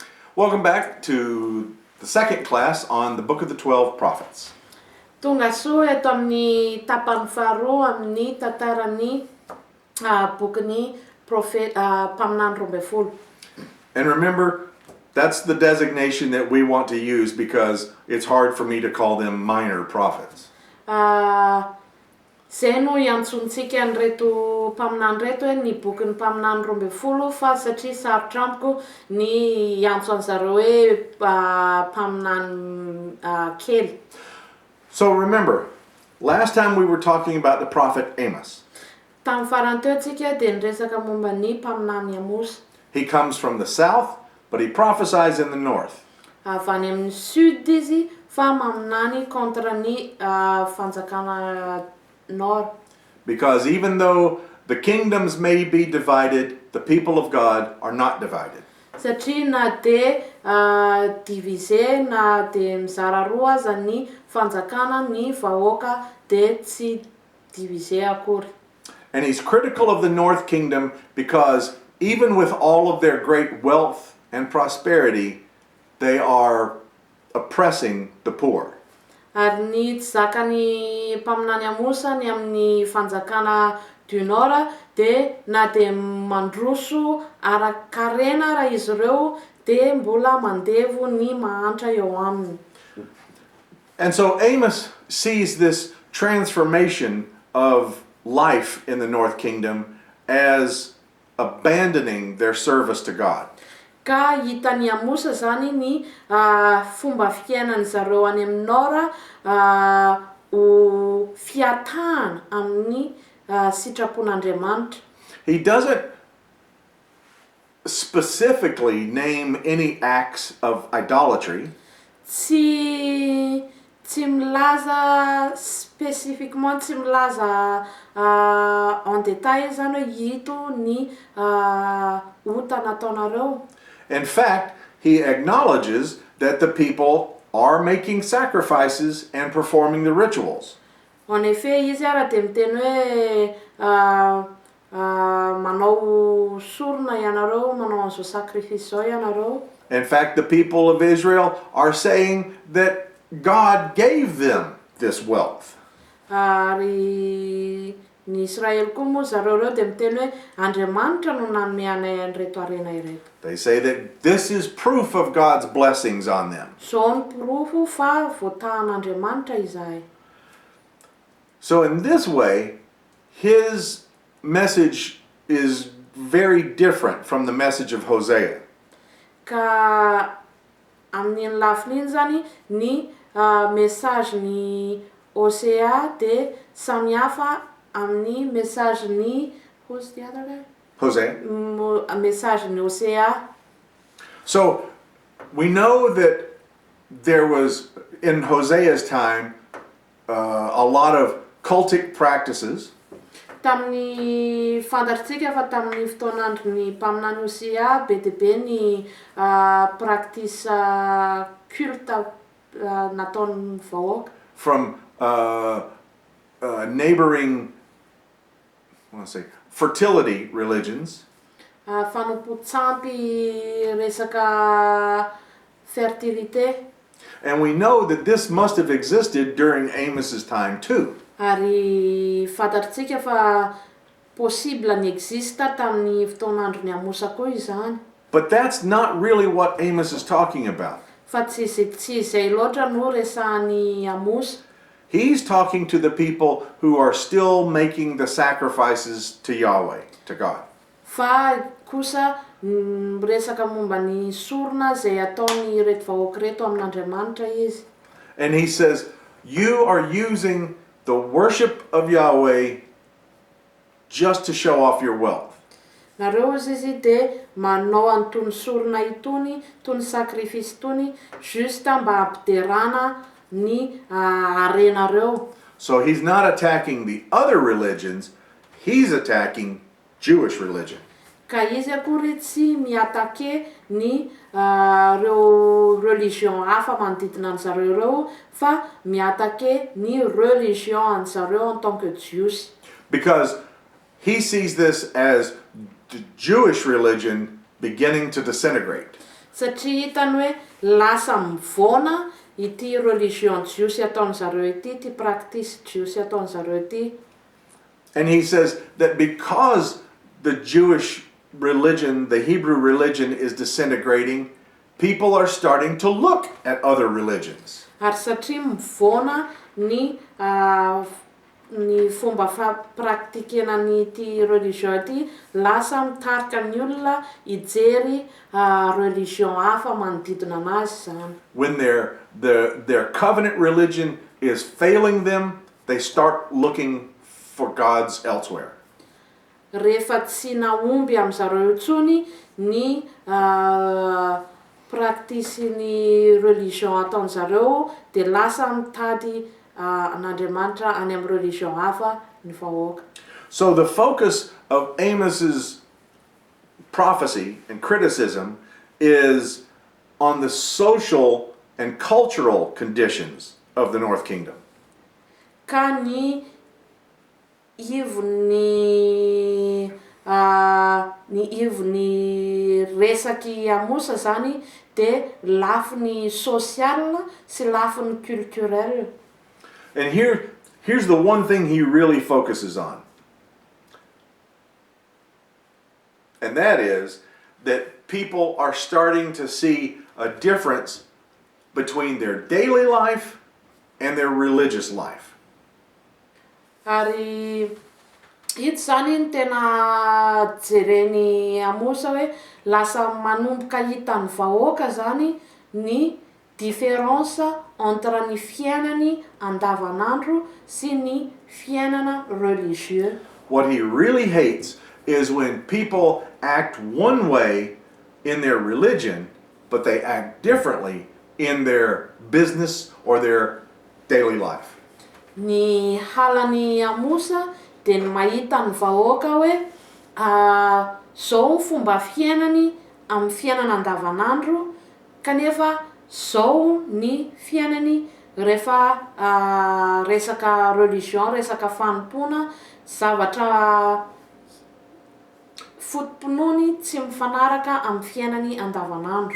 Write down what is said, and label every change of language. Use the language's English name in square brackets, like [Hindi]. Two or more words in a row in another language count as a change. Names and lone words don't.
[English] Welcome back to the second class on the Book of the 12 Prophets. [Malagasy] Tonga soa eto amin'ny tapany faharoa amin'ny tantaran'ny bokin'ny mpaminany roa ambin'ny folo. [English] And remember, that's the designation that we want to use because it's hard for me to call them minor prophets. [Malagasy] Zay no iantsontsika an'ireto mpaminany reto hoe ny bokin'ny mpaminany roa ambin'ny folo fa satria sarotra amiko ny iantso an'zareo hoe mpaminany kely. [English] So remember, last time we were talking about the prophet Amos. [Malagasy] Tamin'ny farany teo tsika dia niresaka momba ny mpaminany Amos. [English] He comes from the south, but he prophesies in the north. [Malagasy] Avy any amin'ny sud izy fa maminany kontra ny fanjakana nord. [English] Because even though the kingdoms may be divided, the people of God are not divided. [Malagasy] Satria na dia divisé na dia mizara roa aza ny fanjakana ny vahoaka dia tsy divisé akory. [English] And he's critical of the north kingdom because even with all of their great wealth and prosperity, they are oppressing the poor. [Malagasy] Ary ny zakany mpaminany Amosa ny amin'ny fanjakana [French] du nord [Malagasy] dia na dia mandroso ara-karena raha izy ireo dia mbola mandevo ny mahantra eo aminy. [English] And so Amos sees this transformation of life in the north kingdom as abandoning their service to God. [Malagasy] Ka hitany Amosa zany ny fomba fiainany zareo any amin'ny nord ho fiatahana amin'ny sitrapon'Andriamanitra. [English] He doesn't specifically name any acts of idolatry. [Malagasy] Tsy milaza spécifiquement, tsy milaza [French] en détail [Malagasy] zany hoe ito ny ota nataonareo. [English] In fact, he acknowledges that the people are making sacrifices and performing the rituals. [French] En effet, [Malagasy] izy ara dia miteny hoe manao sorona ianareo, manao an'izao sacrifice zao ianareo. [English] In fact, the people of Israel are saying that God gave them this wealth. [Malagasy] Ary ny Israel koa moa zareo reo dia miteny hoe Andriamanitra no nanome anay an'ireto harena ireto. [English] They say that this is proof of God's blessings on them. [Malagasy] Zao ny porofo fa voatahan'Andriamanitra izahay. [English] So in this way, his message is very different from the message of Hosea. [Malagasy] Ka amin'ny lafiny iny zany ny message ny Hosea dia samihafa amin'ny message ny [English] who's the other guy? Hosea. [Malagasy] Message ny Hosea. [English] So we know that there was, in Hosea's time, a lot of cultic practices. [Malagasy] Tamin'ny fantatritsika fa tamin'ny fotoanandron'ny mpaminany Hosea be dia be ny practice culte nataon'ny vahoaka. [English] From neighboring, fertility religions. [Malagasy] Fanompo-tsampy resaka fertilité. [English] And we know that this must have existed during Amos's time too. [Malagasy] Ary fantatritsika fa possible ny exista tamin'ny fotoanandron'ny Amosa koa izany. [English] But that's not really what Amos is talking about. [Malagasy] Fa tsy izay loatra no resahan'ny Amosa. [English] He's talking to the people who are still making the sacrifices to Yahweh, to God. [Malagasy] Fa kosa resaka momba ny sorona zay ataony reto vahoaka reto amin'Andriamanitra izy. [English] And he says, you are using the worship of Yahweh just to show off your wealth. [Malagasy] Nareo izy dia manao an'itony sorona itony, itony sacrifice itony, juste mba hampiderana ny harenareo. [English] So he's not attacking the other religions, he's attacking Jewish religion. [Malagasy] Ka izy akory tsy miatake ny reo religion hafa manodidina an'zareo reo fa miatake ny religion an'zareo [French] en tant que [Malagasy] Jews. [English] Because he sees this as the Jewish religion beginning to disintegrate. [Malagasy] Satria hitany hoe lasa mivona ity religion jiosy ataony zareo ity, ty practice jiosy ataony zareo ity. [English] And he says that because the Jewish religion, the Hebrew religion is disintegrating, people are starting to look at other religions. [Malagasy] Ary satria mivona ny fomba praktikena nyty religion ity, lasa mitarika ny olona hijery religion hafa manodidina anazy zany. [English] When their covenant religion is failing them, they start looking for gods elsewhere. [Malagasy] Rehefa tsy naomby amin'zareo intsony ny praktisin'ny religion ataon'zareo, de lasa mitady an'Andriamanitra any amin'ny religion hafa ny vahoaka. [English] So the focus of Amos's prophecy and criticism is on the social and cultural conditions of the North Kingdom. [Malagasy] Ka ny ivony resaky Amosa zany de lafiny social sy lafiny culturel. [English] And here's the one thing he really focuses on. And that is that people are starting to see a difference between their daily life and their religious life. [Malagasy] Ary ito zany ny tena jereny Amosa hoe lasa manomboka hitany vahoaka zany ny [French] différence entre [Malagasy] ny fiainany andavanandro sy ny fiainana religieux. [English] What he really hates is when people act one way in their religion, but they act differently in their business or their daily life. [Malagasy] Ny halany Amosa de ny mahita ny vahoaka hoe zao fomba fiainany amin'ny fiainana andavanandro, kanefa zao ny fiainany rehefa resaka religion, resaka fanompona, zavatra fotom-pinoany tsy mifanaraka amin'ny fiainany andavanandro.